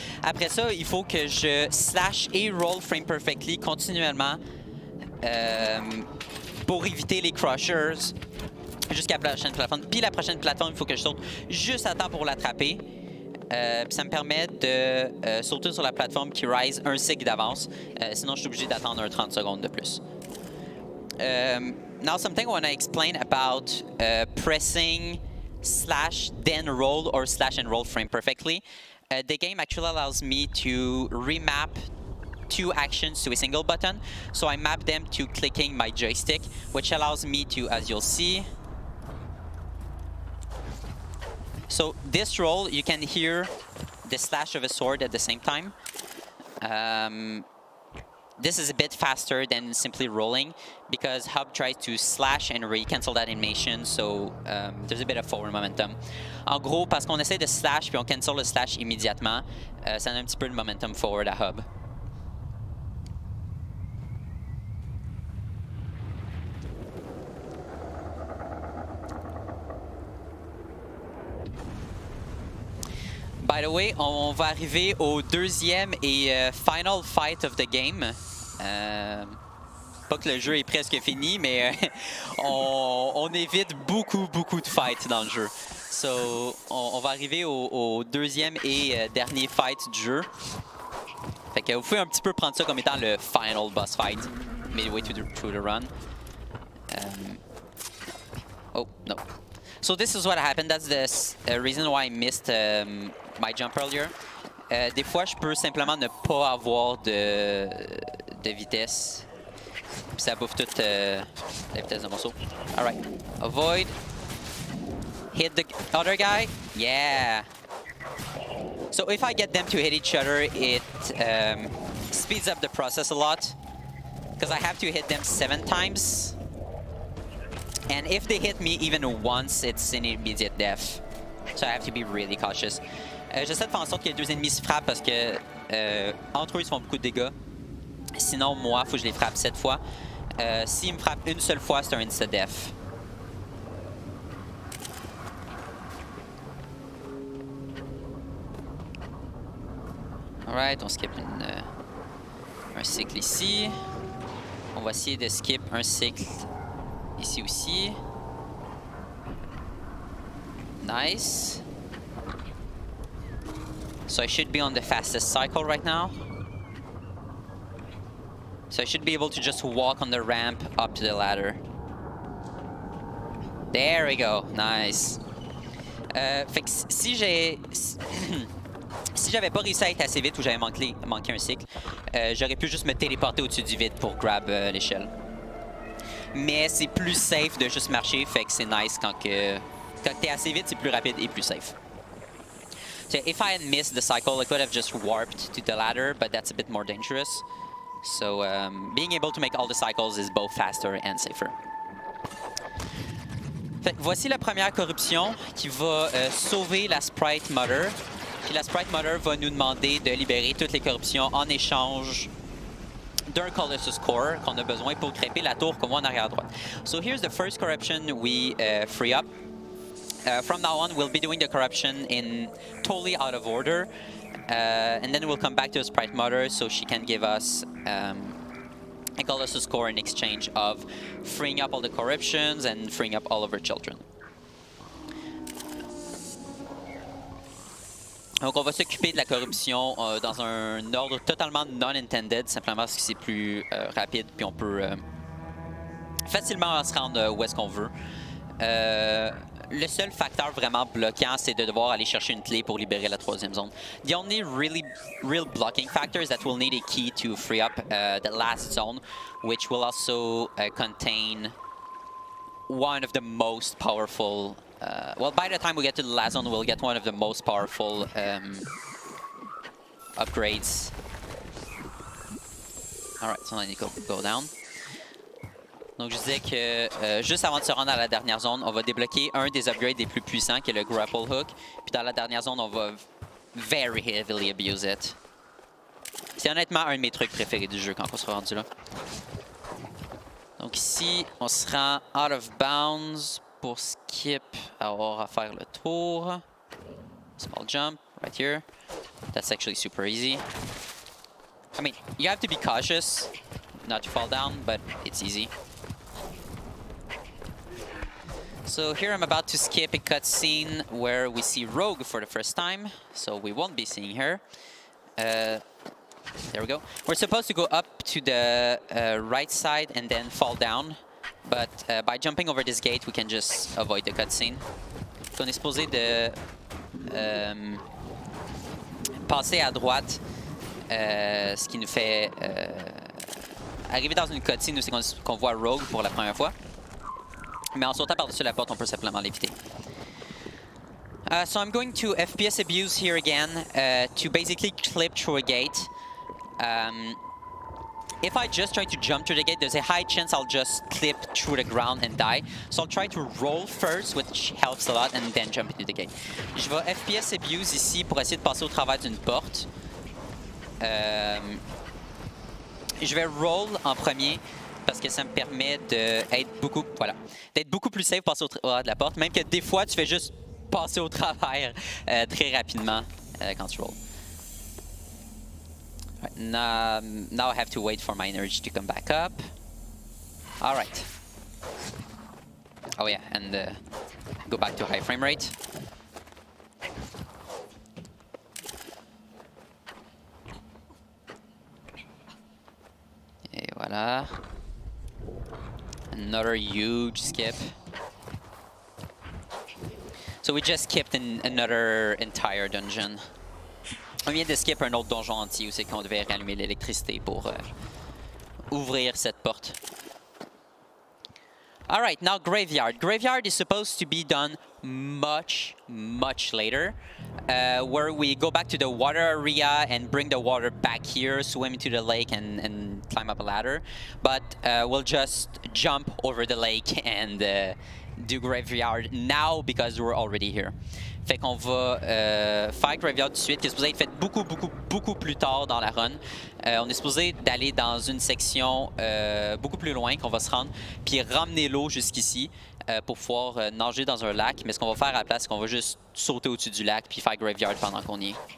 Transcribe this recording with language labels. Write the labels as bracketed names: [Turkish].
[French] Après ça, il faut que je slash et roll [English] frame perfectly [French] continuellement pour éviter les crushers jusqu'à la prochaine plateforme. Puis la prochaine plateforme, il faut que je saute juste à temps pour l'attraper. Ça me permet de sauter sur la plateforme qui rise un cycle d'avance. Sinon, je suis obligé d'attendre un 30 secondes de plus. [English] Now, something I want to explain about pressing slash then roll or slash and roll frame perfectly. The game actually allows me to remap two actions to a single button. So I map them to clicking my joystick, which allows me to, as you'll see, so this roll, you can hear the slash of a sword at the same time. This is a bit faster than simply rolling because Hub tries to slash and re-cancel that animation, so there's a bit of forward momentum. [French] En gros, parce qu'on essaie de slash puis on cancel le slash immédiatement, ça donne un petit peu de momentum forward à Hub. [English] By the way, [French] on va arriver au deuxième et [English] final fight of the game. [French] Pas que le jeu est presque fini, mais on évite beaucoup de fights dans le jeu. So, on va arriver au deuxième et dernier fight du jeu. Fait que vous pouvez un petit peu prendre ça comme étant le final boss fight, [English] midway through the run. Oh, no. So this is what happened. That's the reason why I missed my jump earlier. [French] Des fois, je peux simplement ne pas avoir de vitesse. Puis ça bouffe toute la vitesse de mon saut. [English] Alright. Avoid. Hit the other guy. Yeah. So if I get them to hit each other, it speeds up the process a lot. Because I have to hit them 7 times. And if they hit me even once, it's an immediate death. So I have to be really cautious. [French] J'essaie de faire en sorte que les deux ennemis se frappent parce que entre eux, ils se font beaucoup de dégâts. Sinon, moi, il faut que je les frappe 7 fois. S'ils me frappent une seule fois, c'est un insta-death. [English] Alright, [French] on skip un cycle ici. On va essayer de skip un cycle ici aussi. [English] Nice. So I should be on the fastest cycle right now. So I should be able to just walk on the ramp up to the ladder. There we go. Nice. [French] Fait que si j'ai... Si j'avais pas réussi à être assez vite ou j'avais manqué un cycle, j'aurais pu juste me téléporter au-dessus du vide pour grab l'échelle. Mais c'est plus safe de juste marcher, fait que c'est nice quand t'es assez vite, c'est plus rapide et plus safe. [English] So if I had missed the cycle, I could have just warped to the ladder, but that's a bit more dangerous. So being able to make all the cycles is both faster and safer. [French] Fait que voici la première corruption qui va sauver la Sprite Mother. Puis la Sprite Mother va nous demander de libérer toutes les corruptions en échange d'un Colossus Core qu'on a besoin pour crêper la tour qu'on voit en arrière à droite. [English] So here's the first corruption we free up. From now on, we'll be doing the corruption in totally out of order. And then we'll come back to the Sprite Mother so she can give us a Colossus Core in exchange of freeing up all the corruptions and freeing up all of her children. [French] Donc on va s'occuper de la corruption dans un ordre totalement non-intended, simplement parce que c'est plus rapide, puis on peut facilement se rendre où est-ce qu'on veut. Le seul facteur vraiment bloquant, c'est de devoir aller chercher une clé pour libérer la troisième zone. [English] The only real blocking factor is that we'll need a key to free up the last zone, which will also contain one of the most powerful... well, by the time we get to the last zone, we'll get one of the most powerful upgrades. Alright, so I need to go down. [French] Donc je disais que juste avant de se rendre à la dernière zone, on va débloquer un des upgrades les plus puissants, qui est le Grapple Hook. Puis dans la dernière zone, on va [English] very heavily abuse it. [French] C'est honnêtement un de mes trucs préférés du jeu quand on sera rendu là. Donc ici, on se rend [English] out of bounds [French] pour skip, avoir à faire le tour. [English] Small jump right here. That's actually super easy. I mean, you have to be cautious not to fall down, but it's easy. So here I'm about to skip a cutscene where we see Rogue for the first time, so we won't be seeing her. There we go. We're supposed to go up to the right side and then fall down, but by jumping over this gate, we can just avoid the cutscene. [French] On est supposé de passer à droite, ce qui nous fait arriver dans une cutscene où c'est qu'on voit Rogue pour la première fois. Mais en sautant par-dessus la porte, on peut simplement l'éviter. [English] So I'm going to FPS abuse here again to basically clip through a gate. If I just try to jump through the gate, there's a high chance I'll just clip through the ground and die. So I'll try to roll first, which helps a lot, and then jump into the gate. [French] Je vais FPS abuse ici pour essayer de passer au travers d'une porte. Je vais roll en premier parce que ça me permet d'être beaucoup plus safe passer au travers de la porte, même que des fois tu fais juste passer au travers très rapidement quand tu rolls. [English] Right, now I have to wait for my energy to come back up. All right. Oh yeah, and go back to high frame rate. [French] Et voilà. [English] Another huge skip. So we just skipped another entire dungeon. [French] On vient de skip un autre donjon entier où c'est qu'on devait rallumer l'électricité pour ouvrir cette porte. [English] Alright, now Graveyard. Graveyard is supposed to be done much later. Where we go back to the water area and bring the water back here, swim into the lake and climb up a ladder. But we'll just jump over the lake and do Graveyard now because we're already here. [French] Fait qu'on va faire Graveyard tout de suite, qui est supposé être fait beaucoup plus tard dans la run. On est supposé d'aller dans une section beaucoup plus loin qu'on va se rendre, puis ramener l'eau jusqu'ici pour pouvoir nager dans un lac. Mais ce qu'on va faire à la place, c'est qu'on va juste sauter au-dessus du lac puis faire Graveyard pendant qu'on y est.